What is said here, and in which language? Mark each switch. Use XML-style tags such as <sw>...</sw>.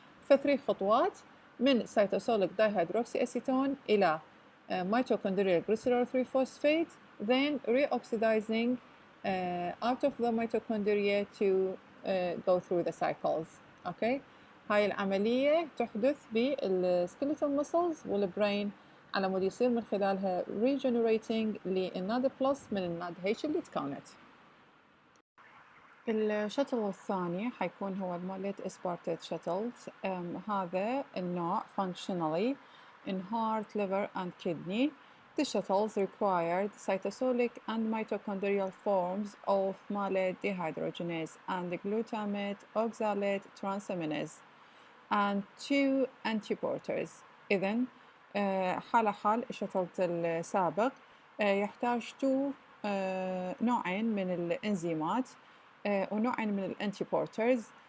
<ar>فثري خطوات من سيتوسوليك دايهيدروكسي أسيتون إلى</ar> <en>mitochondrial glycerol 3 phosphate, then reoxidizing out of the mitochondria to go through the cycles.</en> <ar>Okay, هاي العملية تحدث بالskeletal muscles والبرين على مود يصير من خلالها regenerating للناد بلس من الناد H اللي تكونت. الشتل الثاني حيكون هو الموليت اسبارتيت شتلز. هذا النوع</ar> <en>functionally in heart, liver and kidney. The shuttles required cytosolic and mitochondrial forms of malate dehydrogenase and glutamate oxalate transaminase and 2 antiporters.</en> <ar>إذن حال الشتل السابق يحتاج 2 نوعين من الإنزيمات ونوعين من الانتيبورترز.</ar>